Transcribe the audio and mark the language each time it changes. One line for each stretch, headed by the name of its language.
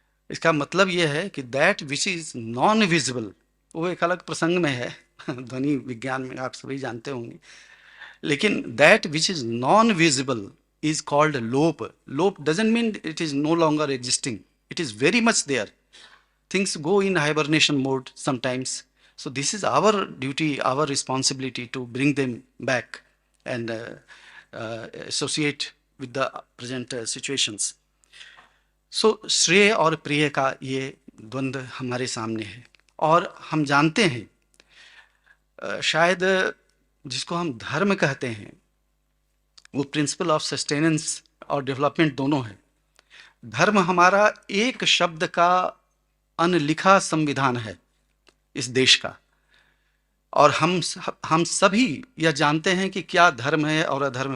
Hindi: इसका मतलब यह है कि
English: that which is non visible,
Hindi: वो एक अलग प्रसंग में है, ध्वनि विज्ञान में आप सभी जानते होंगे, लेकिन
English: That which is non visible is called लोप। लोप doesn't mean it is no longer existing, it is very much there. Things go in hibernation mode sometimes. So this is our duty, our responsibility to bring them back and associate with the present situations.
Hindi: So श्रेय और प्रिय का ये द्वंद्व हमारे सामने है। और हम जानते हैं शायद जिसको हम धर्म कहते हैं वो प्रिंसिपल ऑफ सस्टेनेंस और डेवलपमेंट दोनों है। धर्म हमारा एक शब्द का अनलिखा संविधान है इस देश का, और हम सभी यह जानते हैं कि क्या धर्म है और अधर्म।